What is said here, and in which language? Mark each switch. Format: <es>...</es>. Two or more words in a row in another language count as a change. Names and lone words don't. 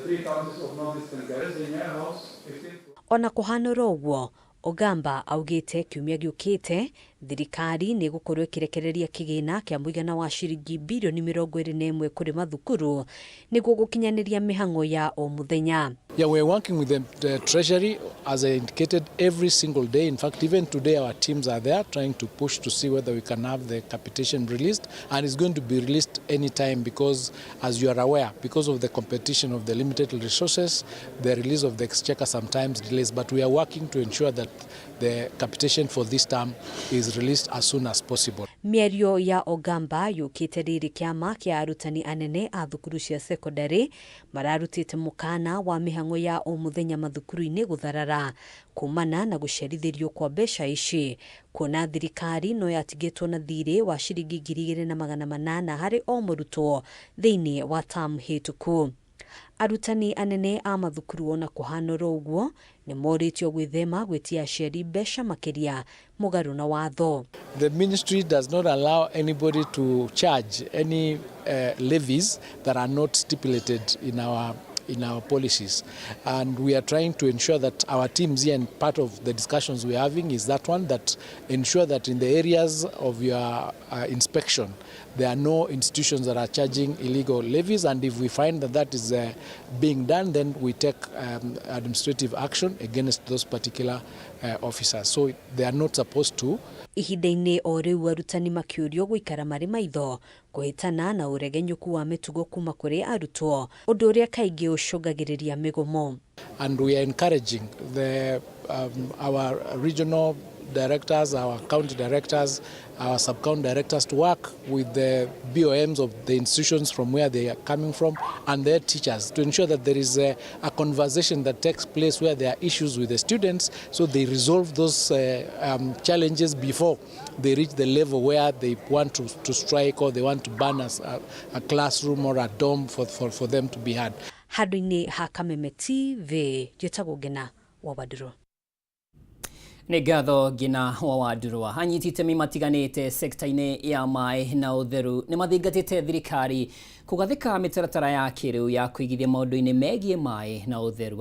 <ki>Ona kuhanura uguo, Ogamba augite kiumia giukite thirikari ni gukorwo ikirekereria kigina kia muigana wa ciringi bilioni 21 kuri mathukuru niguo gukinyaniria mihango ya o muthenya.</ki> <en>Yeah, we're working with the Treasury, as I indicated, every single day. In fact, even today our teams are there trying to push to see whether we can have the capitation released, and it's going to be released anytime because, as you are aware, because of the competition of the limited resources, the release of the exchequer sometimes delays, but we are working to ensure that the capitation for this term is released as soon as possible.</en> <ki>Mierio ya Ogamba yukite riri kiama kia arutani anene a thukuru cia secondary mararutite mukana wa mihango ya o muthenya mathukuru-ini gutharara kumana na gucerithirio kwa mbeca ici, kuona thirikari no yatigitwo na thirĩ wa ciringi 2,800 hari o murutwo thiini wa term hituku. Arutani anene a mathukuru ona kuhanura uguo ni moritio gwithema gwitia aciari mbeca makiria mugaru na watho.</ki> <en>The ministry does not allow anybody to charge any levies that are not stipulated in our policies, and we are trying to ensure that our teams here, and part of the discussions we're having is that one, that ensure that in the areas of your inspection there are no institutions that are charging illegal levies, and if we find that that is being done, then we take administrative action against those particular officers. So they are not supposed to.</en> <ki>Ihinda-ini o riu arutani makiurio guikara mari maitho kuhitana na uregenyuku wa mitugo kuma kuri arutwo, undu uria kaingi ucungagiriria migomo.</ki> <en>And we are encouraging our regional directors, our county directors, our sub-county directors to work with the BOMs of the institutions from where they are coming from and their teachers to ensure that there is a conversation that takes place where there are issues with the students, so they resolve those challenges before they reach the level where they want to strike or they want to ban a classroom or a dorm for them to be had.</en> <ki>Handũ-inĩ ha Kameme TV, njĩtagwo Ngina wa Waduro. Nĩ ngatho Ngina wa Waduro. Anyitite matiganĩte sekta-inĩ ya maĩ na ũtheru nĩ mathingatĩte thirikari kugathĩka mĩtaratara ya kĩrĩu ya kũigithia maũndũ-inĩ megiĩ maĩ na ũtheru.</ki>